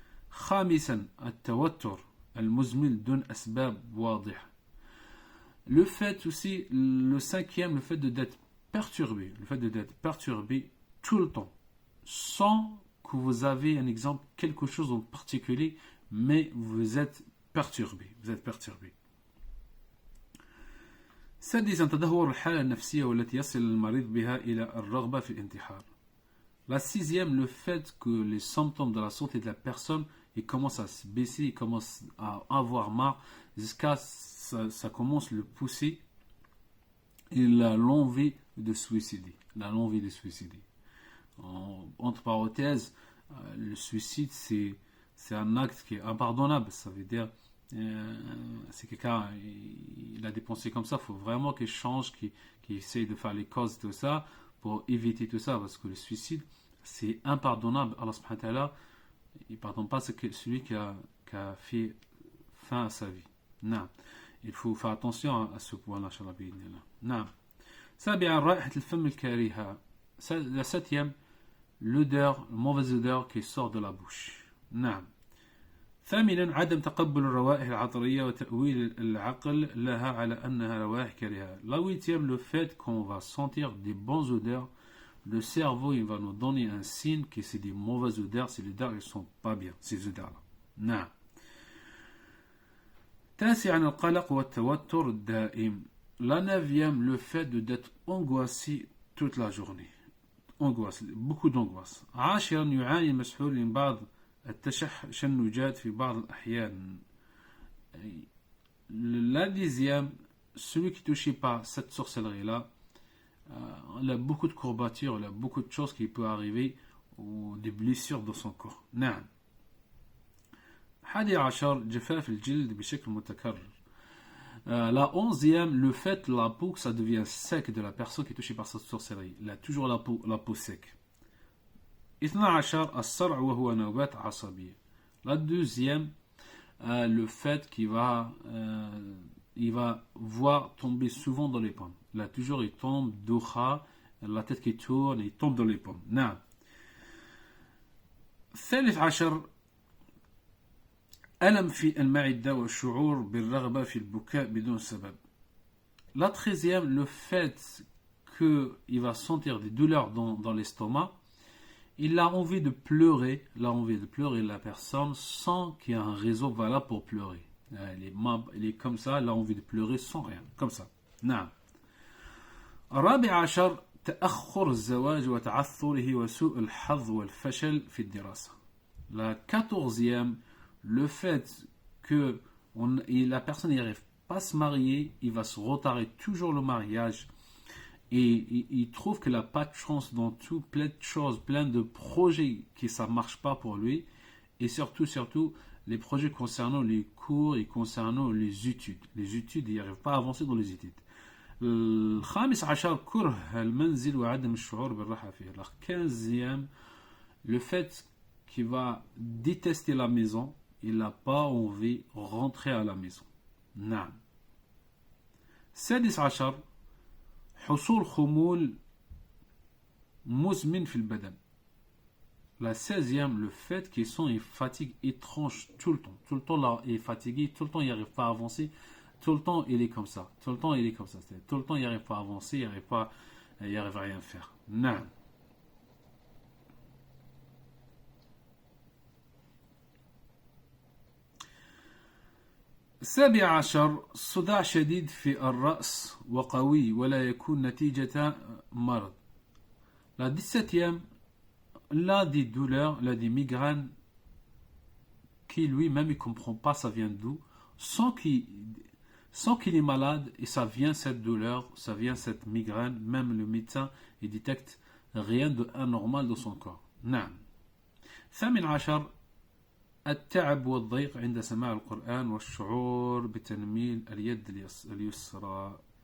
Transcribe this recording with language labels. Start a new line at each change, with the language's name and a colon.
Arabic: خامسا التوتر المزمن دون أسباب واضحة.
French: Le fait aussi, le cinquième, le fait d'être perturbé tout le temps, sans que vous avez un exemple, quelque chose en particulier, mais vous êtes perturbé.
Arabic: سادسا تدهور الحالة النفسية والتي يصل المريض بها إلى الرغبة في الانتحار.
French: La sixième, le fait que les symptômes de la santé de la personne, ils commencent à se baisser, ils commencent à avoir marre, jusqu'à ça commence à le pousser, il a l'envie de suicider. Entre parenthèses, le suicide, c'est un acte qui est impardonnable. Ça veut dire, c'est quelqu'un, il a des pensées comme ça, il faut vraiment qu'il change, qu'il essaye de faire les causes de tout ça, pour éviter tout ça, parce que le suicide, c'est impardonnable. Allah subhanahu wa ta'ala, il ne pardonne pas celui qui a fait fin à sa vie. Non. Il faut faire attention à ce point-là, inshallah bi'idhnillah. Non.
Arabic: سابعا رائحة الفم الكريهة.
French: La septième, l'odeur, la mauvaise odeur qui sort de la bouche.
Arabic: نعم. ثامنا عدم تقبل الروائح العطرية وتأويل العقل لها على أنها روائح كريهة.
French: La huitième, le fait qu'on va sentir des bonnes odeurs, le cerveau il va nous donner un signe que c'est des mauvaises odeurs, ces odeurs ne sont pas bien, ces odeurs-là.
Arabic: نعم. تاسعا القلق والتوتر الدائم.
French: La neuvième, le fait d'être angoissé toute la journée. Angoisse, beaucoup d'angoisse.
Arabic: عاشرا يعاني المسحور من بعض التشنجات في بعض الأحيان.
French: La dixième, celui qui ne touche pas cette sorcellerie-là, il a beaucoup de courbatures, il a beaucoup de choses qui peuvent arriver, ou des blessures dans son corps.
Arabic: نعم. 11 جفاف الجلد بشكل متكرر.
French: La onzième, le fait la peau que ça devient sec de la personne qui est touchée par cette sorcellerie. Il a toujours la peau sec.
Arabic: 12 الصرع وهو نوبات عصبية.
French: La deuxième, le fait qu'il va il va voir tomber souvent dans les pommes. Là toujours il tombe دوخة, la tête qui tourne, il tombe dans les pommes.
Arabic: نعم. 13 ألم في المعدة والشعور بالرغبة في البكاء بدون سبب.
French: La 13e, le fait qu'il va sentir des douleurs dans l'estomac, il a envie de pleurer, la personne, sans qu'il y ait un raison valable pour pleurer. Il est comme ça, il a envie de pleurer sans rien, comme ça.
Arabic: نعم. 14 تأخر الزواج وتعثره وسوء الحظ والفشل في الدراسة.
French: La 14e, le fait que la personne n'arrive pas à se marier, il va se retarder toujours le mariage et il trouve qu'il n'a pas de chance dans tout, plein de choses, plein de projets qui ça ne marche pas pour lui, et surtout les projets concernant les cours et concernant les études, il n'arrive pas à avancer dans les études.
Arabic: ال15 كره المنزل وعدم الشعور بالراحة فيه.
French: La 15e, le fait qu'il va détester la maison, il n'a pas envie de rentrer à la maison.
Arabic: نعم. 16 حصول خمول مزمن في البدن.
French: La 16e, le fait qu'ils sont une fatigue étrange tout le temps. Tout le temps là, il est fatigué, tout le temps il n'arrive pas à avancer, tout le temps il est comme ça. Tout le temps il n'arrive pas à avancer, il n'arrive à rien faire.
Arabic: نعم. 17 صداع شديد في الرأس وقوي ولا يكون نتيجة مرض.
French: La 17e, là des douleurs, là des migraines qui lui-même il ne comprend pas ça vient d'où, sans qu'il est malade et ça vient cette douleur, ça vient cette migraine, même le médecin il détecte rien d'anormal dans son corps.
Arabic: نعم.
French: 18
Arabic: التعب والضيق عند سماع القرآن والشعور بتنميل اليد اليسرى.